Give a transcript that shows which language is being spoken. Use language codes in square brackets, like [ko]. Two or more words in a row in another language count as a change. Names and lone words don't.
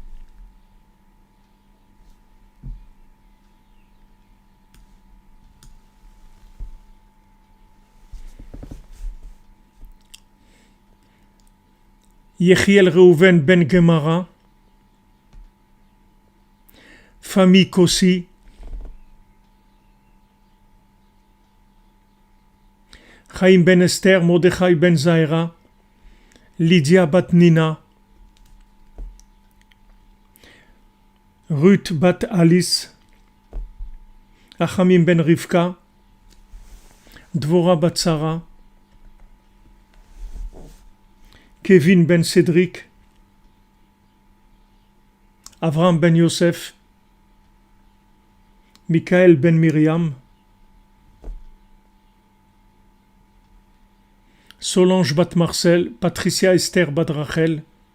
[fr] Yechiel Reuven ben Gemara, famille Kossi, Chaim ben Esther, Mordechai ben Zaira, Lydia bat Nina, Ruth bat Alice, Achamim ben Rivka, Dvora bat Sarah, Kevin ben Cédric, Avram ben Yosef, Michael ben Miriam, Solange bat Marcel, Patricia Esther bat Rachel,